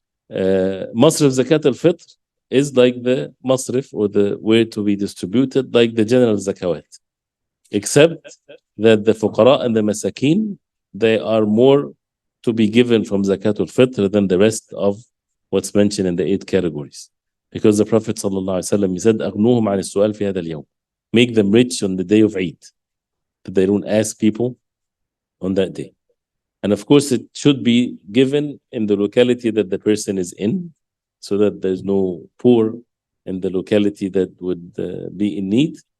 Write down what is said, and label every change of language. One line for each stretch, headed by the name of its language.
English: Masrif Zakat al-Fitr is like the masrif, or the where to be distributed, like the general zakawat. Except that the fuqara and the masakin, they are more to be given from Zakat al-Fitr than the rest of what's mentioned in the 8 categories. Because the Prophet ﷺ, he said,
Arabic: أغنوهم عن السؤال في هذا اليوم.
English: Make them rich on the day of Eid. That they don't ask people on that day. And of course, it should be given in the locality that the person is in, so that there's no poor in the locality that would be in need.